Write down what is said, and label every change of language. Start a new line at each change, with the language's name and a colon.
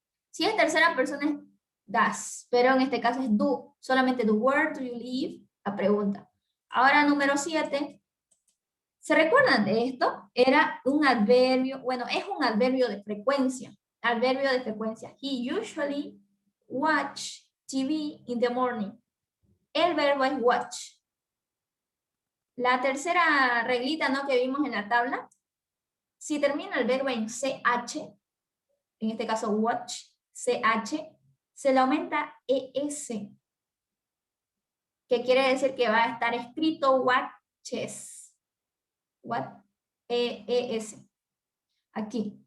Spanish: Si es tercera persona es does, pero en este caso es do, solamente do.
English: Where do you live?
Spanish: La pregunta. Ahora número 7. ¿Se recuerdan de esto? Era un adverbio, bueno, es un adverbio de frecuencia. Adverbio de frecuencia.
English: He usually watch TV in the morning.
Spanish: El verbo es watch. La tercera reglita, ¿no?, que vimos en la tabla. Si termina el verbo en CH, en este caso watch, CH, se le aumenta ES. Que quiere decir que va a estar escrito watches. What? ES. Aquí.